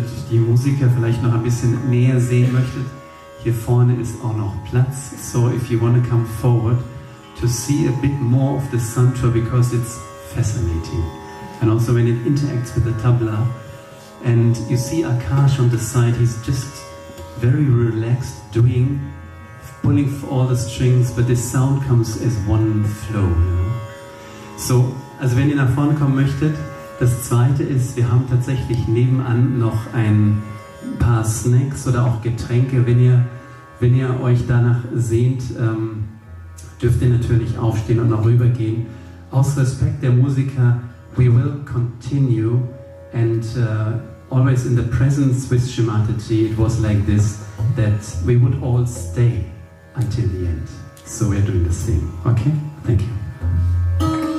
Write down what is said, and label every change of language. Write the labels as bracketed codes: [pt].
[de] Die Musiker vielleicht noch ein bisschen näher sehen möchtet, hier vorne ist auch noch Platz. [en] So if you want to come forward to see a bit more of the Santoor, because it's fascinating. And also when it interacts with the tabla. And you see Akash on the side, he's just very relaxed, pulling for all the strings, but the sound comes as one flow, you know? [de] So, also wenn ihr nach vorne kommen möchtet, das zweite ist, wir haben tatsächlich nebenan noch ein paar Snacks oder auch Getränke. Wenn ihr euch danach sehnt, dürft ihr natürlich aufstehen und noch rübergehen. Aus Respekt der Musiker, [en] we will continue, and always in the presence with Shrimati, it was like this, that we would all stay until the end. So we're doing the same. Okay? Thank you.